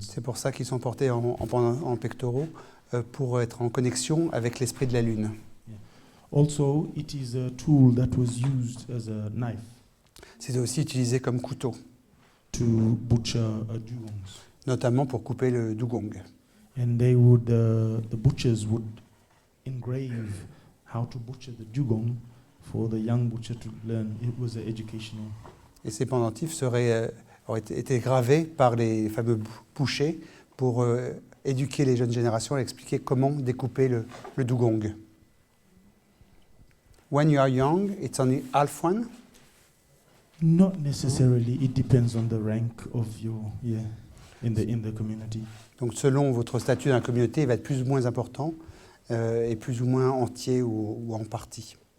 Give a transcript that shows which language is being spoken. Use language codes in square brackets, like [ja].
[fr] C'est pour ça qu'ils sont portés en pectoraux pour être en connexion avec l'esprit de la lune. [en] Also, it is a tool that was used as a knife. [fr] C'est aussi utilisé comme couteau. [en] To butcher dugongs. [fr] Notamment pour couper le dugong. [en] And they would, the butchers would engrave how to butcher the dugong for the young butcher to learn. It was educational. [fr] Et ces pendentifs auraient été gravés par les fameux bouchers pour éduquer les jeunes générations et expliquer comment découper le dugong. [en] When you are young, it's only half one? Not necessarily. It depends on the rank of your in the community. [fr] Donc selon votre statut dans la communauté, il va être plus ou moins important et plus ou moins entier ou en partie.